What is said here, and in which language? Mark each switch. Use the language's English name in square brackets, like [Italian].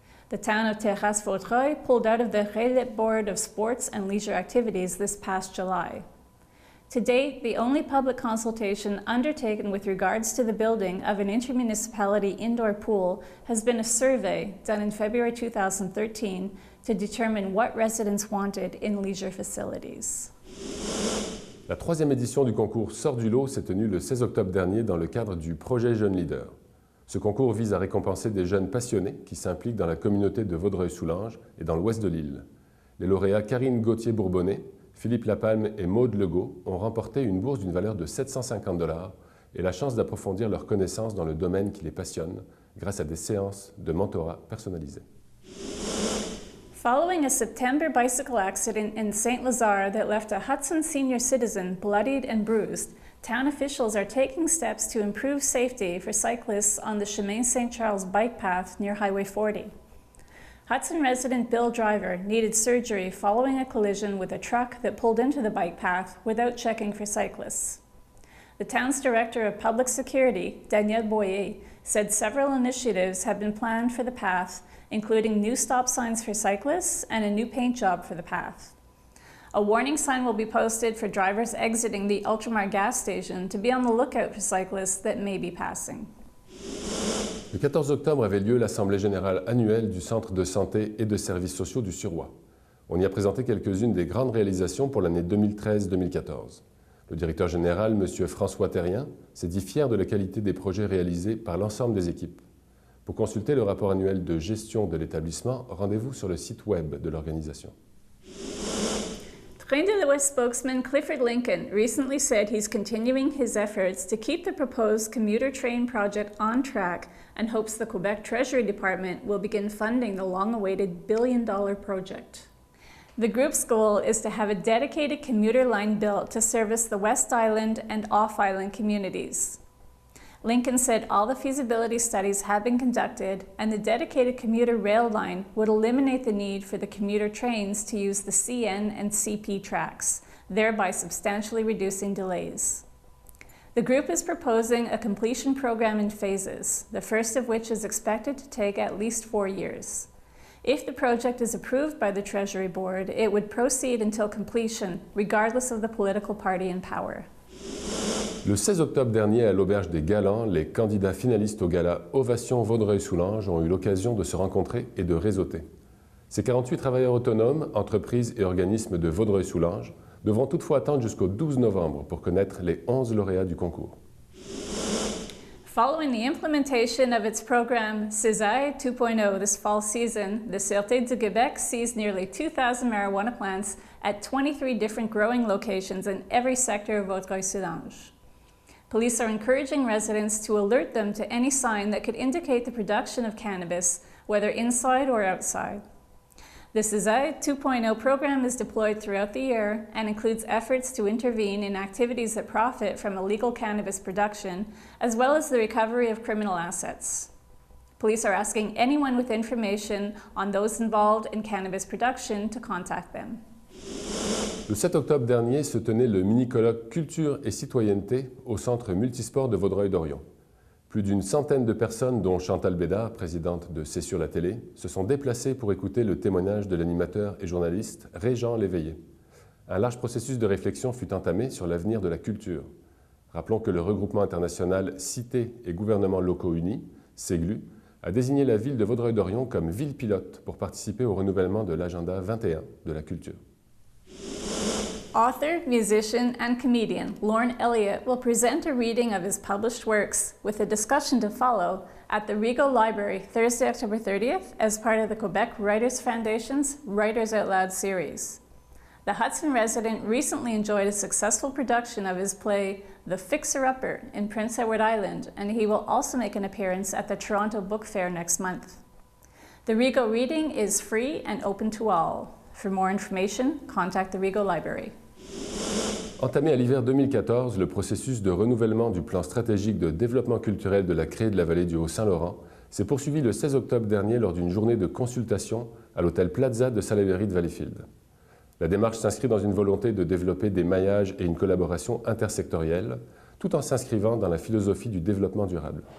[English] The town of Terrasse-Vaudreuil pulled out of the Régionnal Board of Sports and Leisure Activities this past July. To date, the only public consultation undertaken with regards to the building of an intermunicipality indoor pool has been a survey done in February 2013 to determine what residents wanted in leisure facilities. [French] La troisième édition du concours Sort du lot s'est tenue le 16 octobre dernier dans le cadre du projet Jeunes Leaders. Ce concours vise à récompenser des jeunes passionnés qui s'impliquent dans la communauté de Vaudreuil-Soulanges et dans l'ouest de l'île. Les lauréats Karine Gauthier-Bourbonnais, Philippe Lapalme et Maude Legault ont remporté une bourse d'une valeur de 750 $ et la chance d'approfondir leurs connaissances dans le domaine qui les passionne grâce à des séances de mentorat personnalisées. [English] Following a September bicycle accident in St. Lazare that left a Hudson senior citizen bloodied and bruised, town officials are taking steps to improve safety for cyclists on the Chemin St. Charles bike path near Highway 40. Hudson resident Bill Driver needed surgery following a collision with a truck that pulled into the bike path without checking for cyclists. The town's Director of Public Security, Daniel Boyer, said several initiatives have been planned for the path, including new stop signs for cyclists and a new paint job for the path. A warning sign will be posted for drivers exiting the Ultramar gas station to be on the lookout for cyclists that may be passing. [French] Le 14 octobre avait lieu l'Assemblée générale annuelle du Centre de santé et de services sociaux du Suroît. On y a présenté quelques-unes des grandes réalisations pour l'année 2013-2014. Le directeur général, M. François Terrien, s'est dit fier de la qualité des projets réalisés par l'ensemble des équipes. Pour consulter le rapport annuel de gestion de l'établissement, rendez-vous sur le site web de l'organisation. [English] Train de l'Ouest spokesman Clifford Lincoln recently said he's continuing his efforts to keep the proposed commuter train project on track and hopes the Quebec Treasury Department will begin funding the long-awaited billion-dollar project. The group's goal is to have a dedicated commuter line built to service the West Island and off-island communities. Lincoln said all the feasibility studies have been conducted and the dedicated commuter rail line would eliminate the need for the commuter trains to use the CN and CP tracks, thereby substantially reducing delays. The group is proposing a completion program in phases, the first of which is expected to take at least 4 years. If the project is approved by the Treasury Board, it would proceed until completion, regardless of the political party in power. [French] Le 16 octobre dernier, à l'Auberge des Galants, les candidats finalistes au gala Ovation Vaudreuil-Soulanges ont eu l'occasion de se rencontrer et de réseauter. Ces 48 travailleurs autonomes, entreprises et organismes de Vaudreuil-Soulanges devront toutefois attendre jusqu'au 12 novembre pour connaître les 11 lauréats du concours. [English] Following the implementation of its program CESAI 2.0 this fall season, the Sûreté du Québec seized nearly 2,000 marijuana plants at 23 different growing locations in every sector of Vaudreuil-Soulanges. Police are encouraging residents to alert them to any sign that could indicate the production of cannabis, whether inside or outside. The CESAI 2.0 program is deployed throughout the year and includes efforts to intervene in activities that profit from illegal cannabis production, as well as the recovery of criminal assets. Police are asking anyone with information on those involved in cannabis production to contact them. [French] Le 7 octobre dernier se tenait le mini-colloque Culture et citoyenneté au Centre multisport de Vaudreuil-Dorion. Plus d'une centaine de personnes, dont Chantal Bédard, présidente de C'est sur la télé, se sont déplacées pour écouter le témoignage de l'animateur et journaliste Régent Léveillé. Un large processus de réflexion fut entamé sur l'avenir de la culture. Rappelons que le regroupement international Cités et gouvernements locaux unis, CEGLU, a désigné la ville de Vaudreuil-Dorion comme ville pilote pour participer au renouvellement de l'agenda 21 de la culture. [English] Author, musician, and comedian Lorne Elliott will present a reading of his published works with a discussion to follow at the Rigaud Library Thursday, October 30th as part of the Quebec Writers Foundation's Writers Out Loud series. The Hudson resident recently enjoyed a successful production of his play The Fixer-Upper in Prince Edward Island, and he will also make an appearance at the Toronto Book Fair next month. The Rigaud reading is free and open to all. For more information, contact the Rigaud Library. [French] Entamé à l'hiver 2014, le processus de renouvellement du plan stratégique de développement culturel de la CRE de la vallée du Haut-Saint-Laurent s'est poursuivi le 16 octobre dernier lors d'une journée de consultation à l'hôtel Plaza de Salaberry de Valleyfield. La démarche s'inscrit dans une volonté de développer des maillages et une collaboration intersectorielle, tout en s'inscrivant dans la philosophie du développement durable.